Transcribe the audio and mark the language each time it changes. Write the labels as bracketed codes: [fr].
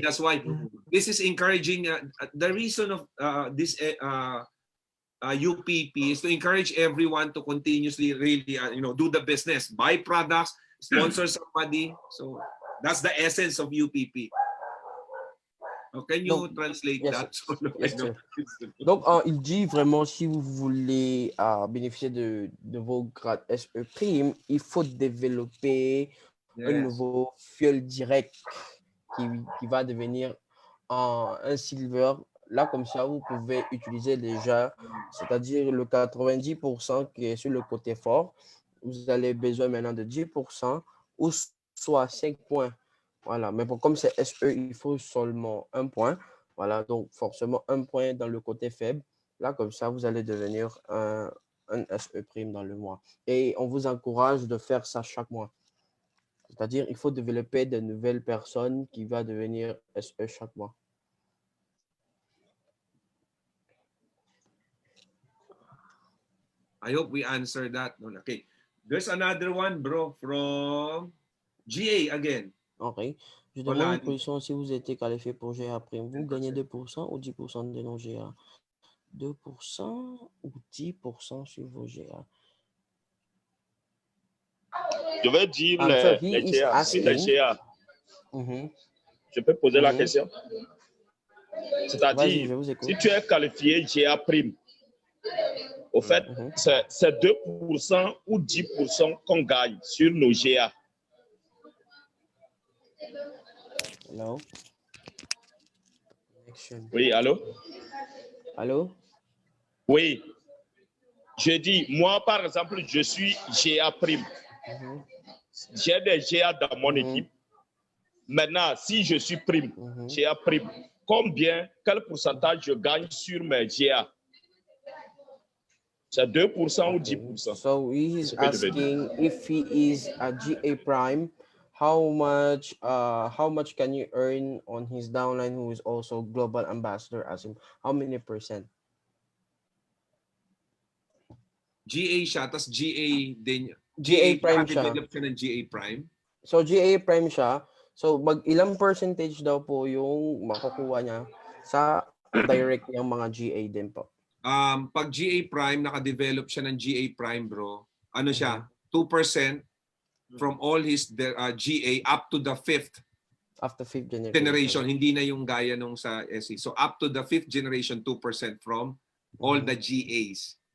[en] That's why this is encouraging. The reason of this UPP is to encourage everyone to continuously really, do the business, buy products, sponsor somebody. So that's the essence of UPP. Can you translate yes, that? yes, sir. [fr] Donc, il dit vraiment, si vous voulez bénéficier de vos grades SE Prime, il faut développer un nouveau fuel direct qui va devenir un silver. Là, comme ça, vous pouvez utiliser déjà, c'est-à-dire le 90% qui est sur le côté fort. Vous avez besoin maintenant de 10% ou soit 5 points. Voilà, mais bon, comme c'est SE, il faut seulement 1 point. Voilà, donc forcément 1 point dans le côté faible. Là, comme ça, vous allez devenir un SE Prime dans le mois. Et on vous encourage de faire ça chaque mois. C'est-à-dire, il faut développer de nouvelles personnes qui vont devenir SE chaque mois. [en] I hope we answered that. Okay. There's another one, bro, from GA again. Ok. [fr] Je demande une position si vous étiez qualifié pour GA Prime. Vous gagnez 2% ou 10% de nos GA? 2% ou 10% sur vos GA? Je vais dire [en] Answer, [fr] les GA. Si les GA. Je peux poser la question? C'est-à-dire, si tu es qualifié GA Prime, au fait, c'est 2% ou 10% qu'on gagne sur nos GA. [en] Hello? [fr] Oui, allô? Allô? Oui. Je dis, moi, par exemple, je suis GA Prime. J'ai des GA dans mon équipe. Maintenant, si je suis Prime, GA Prime, quel pourcentage je gagne sur mes GA? C'est 2% ou 10%. [en] So he is asking if he is a GA Prime, how much can you earn on his downline who is also global ambassador as him? How many percent? [tl] GA siya, tas GA din. GA Prime siya. Develop siya ng GA Prime. So GA Prime siya. So ilang percentage daw po yung makukuha niya sa direct niyang mga GA din po? Pag GA Prime, naka-develop siya ng GA Prime, bro. Ano siya? [en] 2% from all his GA up to the 5th generation. [tl] Hindi na yung gaya nung sa SE. [en] So up to the 5th generation, 2% from all the GAs.